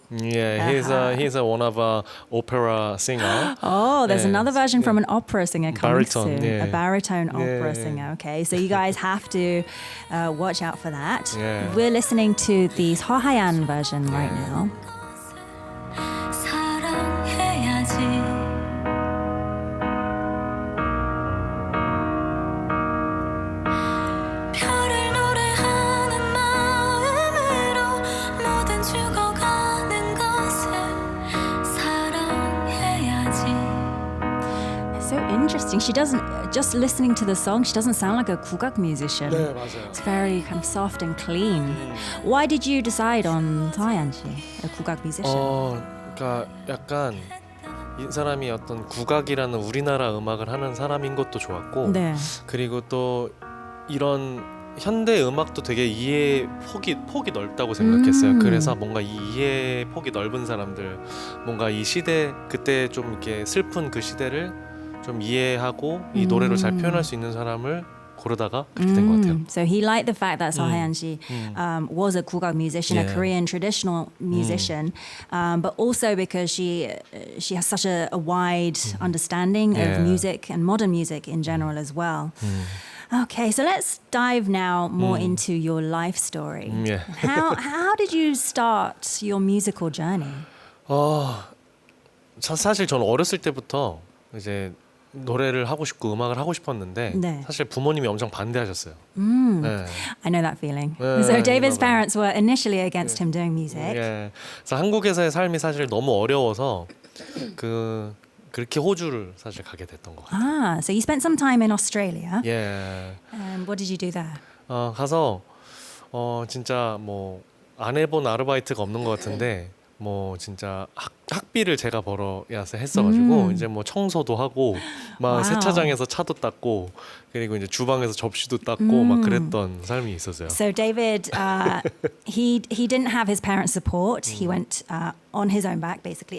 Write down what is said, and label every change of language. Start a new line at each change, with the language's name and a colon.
English: Yeah, he's a one of a opera singer. Oh, there's Yes. another version from an opera singer coming Baritone, soon. yeah. A baritone opera Yeah. singer. Okay, so you guys have to watch out for that. Yeah. We're listening to the 서하얀 version right now.
Korean: 사랑해야지 별을 노래하는 마음으로 모든 죽어가는 것을 사랑해야지
English: So interesting. She doesn't, just listening to the song, she doesn't sound like a 국악 musician.
Korean: 네, 맞아요.
English: It's very kind of soft and clean. Why did you decide on 서하얀 씨, a 국악 musician?
Korean: 그러니까 약간 이 사람이 어떤 국악이라는 우리나라 음악을 하는 사람인 것도 좋았고, 네. 그리고 또 이런 현대 음악도 되게 이해 폭이 넓다고 생각했어요. 그래서 뭔가 이 이해 폭이 넓은 사람들, 뭔가 이 시대 그때 좀 이렇게 슬픈 그 시대를 좀 이해하고 이 노래로 잘 표현할 수 있는 사람을 고르다가 그렇게 된 것 같아요.
English: So he liked the fact that 서하얀 씨 was a 국악 musician, a Yeah. Korean traditional musician, but also because she has such a wide understanding Yeah. of music and modern music in general as well. Okay, so let's dive now more into your life story. Yeah. How did you start your musical journey?
Korean: 사실 저는 어렸을 때부터 이제 노래를 하고 싶고 음악을 하고 싶었는데 네. 사실 부모님이 엄청 반대하셨어요. 네.
English: I know that feeling. Yeah, So David's
Korean: 맞아요.
English: parents were initially against him doing music.
Korean: 예. 그래서 한국에서의 삶이 사실 너무 어려워서 그렇게 호주를 사실 가게 됐던 것 같아요.
English: So you spent some time in Australia.
Korean: 예.
English: What did you do there?
Korean: 가서 진짜 뭐 안 해본 아르바이트가 없는 것 같은데 뭐 진짜 학비를 제가 벌어야 했어가지고 이제 뭐 청소도 하고 막 와우. 세차장에서 차도 닦고 그리고 이제 주방에서 접시도 닦고 막 그랬던 삶이 있었어요.
English: So David, he didn't have his parents' support. He went on his own back, basically.